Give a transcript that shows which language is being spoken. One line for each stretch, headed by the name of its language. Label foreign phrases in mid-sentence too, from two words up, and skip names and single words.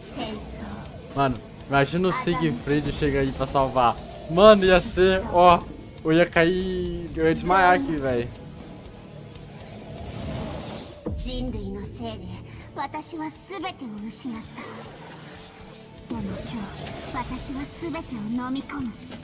Portuguese: Mano, imagina o Siegfried chegar aí pra salvar. Mano, ia ser, ó, Eu ia cair... Eu ia desmaiar aqui, velho.
Japanese: 人類のせいで私は全てを失った。でも今日私は全てを飲み込む。